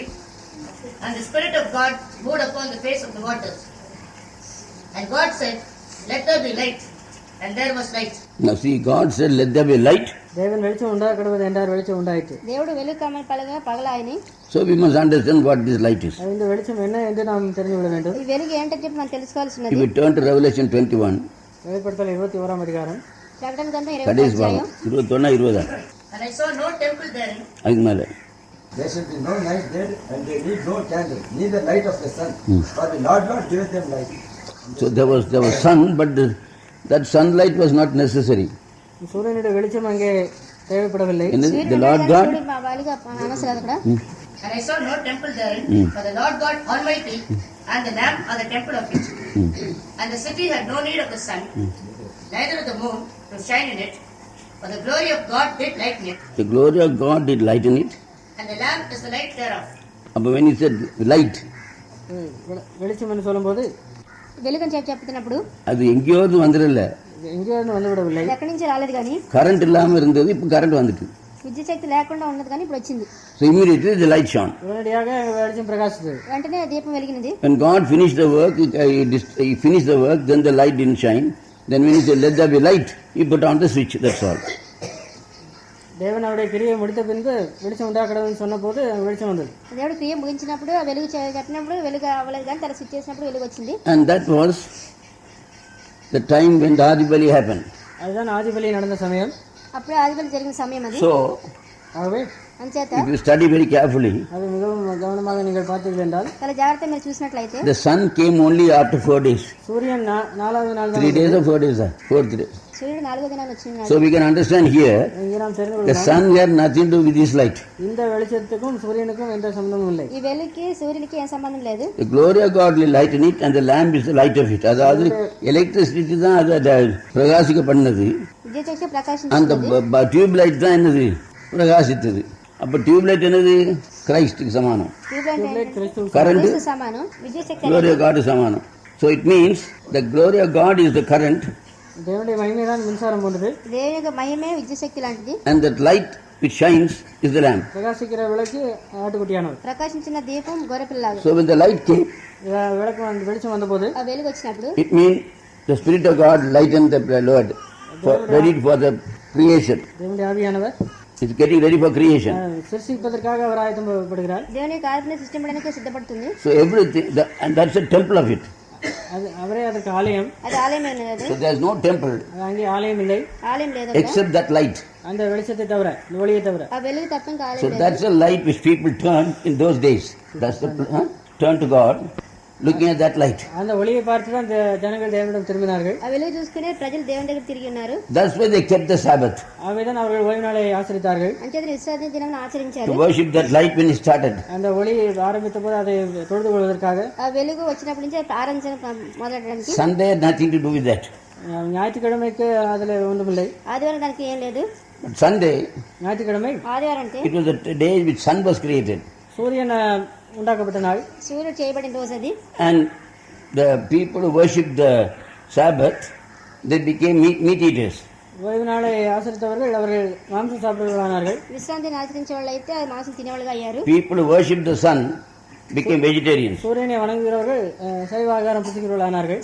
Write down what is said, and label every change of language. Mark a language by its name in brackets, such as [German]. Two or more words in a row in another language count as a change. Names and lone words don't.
[English] And the Spirit of God moved upon the face of the waters. And God said, let there be light. And there was light. Now see, God said, let there be light. [Tamil] தேவன் வெளிச்சம் உண்டாக்கடவது என்றார், வெளிச்சம் உண்டாயிற்று. [Telugu] దేవుడు వెలుగుకమని పగలాయని. [English] So we must understand what this light is. [Tamil] இந்த வெளிச்சம் என்ன என்று நாம் தெரிந்து கொள்ள வேண்டும். [Telugu] ఈ వెలుగు ఏంటని చెప్పి మనం తెలుసుకోవాల్సినది. [English] If we turn to Revelation 21, [Tamil] வெளிப்படுத்தல் 21ஆம் அதிகாரம், [Telugu] ప్రకటన గ్రంథం 21 అధ్యాయం 20. [English] And I saw no temple therein. [Tamil] அதுக்கு மேல [English] There shall be no night there, and they need no candle, neither light of the sun, for the Lord giveth them light. So there was sun, but that sunlight was not necessary. [Tamil] சூரியனுடைய வெளிச்சம் அங்கே தேவைப்படவில்லை. [English] The Lord God, And I saw no temple therein, for the Lord God Almighty and the Lamb are the temple of it. And the city had no need of the sun, neither of the moon to shine in it, for the glory of God did lighten it. the glory of God did lighten it. And the Lamb is the light thereof. But when he said light, [Tamil] வெளிச்சம் என்று சொல்லும்போது, [Telugu] వెలుగని చెప్తున్నప్పుడు [Tamil] அது எங்கேயோது வந்துடல, எங்கேயோ வந்து விடவில்லை. [Telugu] ఎక్కడి నుంచి రాలేదు కానీ [Tamil] கரண்ட் இல்லாம இருந்தது, இப்ப கரண்ட் வந்துட்டு. [Telugu] విద్యుత్ శక్తి లేకుండా ఉన్నది కానీ ఇప్పుడు వచ్చింది. [English] So immediately the light shone. [Tamil] உடனடியாக வெளிச்சம் பிரகாசித்தது. [Telugu] వెంటనే దీపం వెలిగినది. [English] When God finished the work, he finished the work, then the light didn't shine. Then when he said let there be light, he put on the switch, that's all. [Tamil] தேவன் அவருடைய கிரியை முடித்த பின்பு வெளிச்சம் உண்டாக்கடவுன்னு சொன்ன போது வெளிச்சம் வந்தது. [Telugu] దేవుడు క్రియ ముగించినప్పుడు ఆ వెలుగు కట్టినప్పుడు వెలుగు అవ్వలేదు కానీ తన స్విచ్ చేసినప్పుడు వెలుగు వచ్చింది. [English] And that was the time when the Adibali happened. [Tamil] அதுதான் ஆதிபலி நடந்த சமயம். [Telugu] అప్పుడే ఆదిబలి జరిగిన సమయం అది. [English] So [Tamil] ஆகவே [Telugu] అంచేత [English] if you study very carefully, [Tamil] அது மிகவும் கவனமாக நீங்கள் பார்த்தீர்கள் என்றால், [Telugu] చాలా జాగ్రత్త మీరు చూసినట్లయితే [English] the sun came only after 4 days. [Tamil] சூரியன் 4வது நாள் [English] 3 days or 4 days, 4th day. [Telugu] సూర్యుడు 4వ దినాన వచ్చినాడు. [English] So we can understand here, [Tamil] இங்கே நாம் தெரிந்து [English] the [Tamil] கொள்ளலாம், [English] sun had nothing to do with this light. [Tamil] இந்த வெளிச்சத்துக்கும் சூரியனுக்கும் எந்த சம்பந்தமும் இல்லை. [Telugu] ఈ వెలుగుకి సూర్యునికి ఏ సంబంధం లేదు. [English] The glory of God will lighten it and the lamp is the light of it. [Tamil] அதாவது எலக்ட்ரிசிட்டி தான் அதை பிரகாசிக்க பண்ணது, [Telugu] విద్యుత్ శక్తి [Tamil] அந்த [Telugu] ప్రకాశించింది. [English] tube light [Tamil] தான் என்னது பிரகாசித்தது. அப்ப [English] tube light [Tamil] என்னது கிரைஸ்டுக்கு சமானம், [Telugu] ట్యూబ్లైట్ క్రీస్తు [Tamil] கரண்ட் [Telugu] సమానం, విద్యుత్ శక్తి [English] glory of God சமானம். So it means the glory of God is the current. [Tamil] தேவனுடைய மகிமை தான் மின்சாரம் போன்றது. [Telugu] దేవుని యొక్క మహిమే విద్యుత్ శక్తి లాంటిది. [English] And that light which shines is the lamp. [Tamil] பிரகாசிக்கிற விளக்கு ஆட்டுக்குட்டியானவர். [Telugu] ప్రకాశించిన దీపం గొర్రెపిల్లలాగా. [English] So when the light came, [Tamil] விளக்கு வெளிச்சம் வந்தபோது, [Telugu] ఆ వెలుగు వచ్చినప్పుడు, [English] it means the Spirit of God lightened the Lord, ready for the creation. [Tamil] தேவனுடைய ஆவியானவர் [English] It's getting ready for creation. [Tamil] சிருஷ்டிப்பதற்காக அவர் ஆயத்தப்படுகிறார். [Telugu] దేవుని యొక్క ఆజ్ఞ సృష్టించడానికి సిద్ధపడుతుంది. [English] So everything, and that's a temple of it. [Tamil] அவரே அதற்கு ஆலயம். [Telugu] అది ఆలయమైనది. [English] So there is no temple [Tamil] அங்கே ஆலயம் இல்லை. [Telugu] ఆలయం లేదు [English] except that light. [Tamil] அந்த வெளிச்சத்தை தவிர, ஒளியை தவிர. [Telugu] ఆ వెలుగు తప్ప ఇంకా ఆలయం [English] So [Telugu] లేదు. [English] that's the light which people turn in those days. That's the turn to God, looking at that light. [Tamil] அந்த ஒளியை பார்த்து தான் ஜனங்கள் தேவனிடம் திரும்பினார்கள். [Telugu] ఆ వెలుగు చూసుకునే ప్రజలు దేవుని దగ్గర తిరిగి ఉన్నారు. [English] That's why they kept the Sabbath. [Tamil] ஆகவேதான் அவர்கள் ஓய்வு நாளை ஆசரித்தார்கள். [Telugu] అంచేత విశ్రాంతి దినమును ఆచరించారు. [English] To worship that light when it started. [Tamil] அந்த ஒளி ஆரம்பித்த போது அதை தொழுது கொள்வதற்காக. [Telugu] ఆ వెలుగు వచ్చినప్పటి నుంచి ఆరాధన మొదలెట్టడానికి. [English] Sunday had nothing to do with that. [Tamil] ஞாயிற்றுக்கிழமைக்கு அதுல ஒன்றுமில்லை. [Telugu] ఆదివారం దానికి ఏం లేదు. [English] But Sunday, [Tamil] ஞாயிற்றுக்கிழமை, [Telugu] ఆదివారం అంటే [English] it was the day which sun was created. [Tamil] சூரியன் உண்டாக்கப்பட்ட நாள். [Telugu] సూర్యుడు చేయబడిన రోజు అది. [English] And the people who worshipped the Sabbath, they became meat eaters. [Tamil] ஓய்வு நாளை ஆசரித்தவர்கள் அவர்கள் மாംசம் சாப்பிடுவர்களானார்கள். [Telugu] విశ్రాంతిని ఆచరించే వాళ్ళు అయితే మాంసం తినేవాళ్ళుగా అయ్యారు. [English] People who worshipped the sun became vegetarians. [Tamil] சூரியனை வணங்குகிறவர்கள் சைவ ஆகாரம் புசிக்கிறவர்களானார்கள்.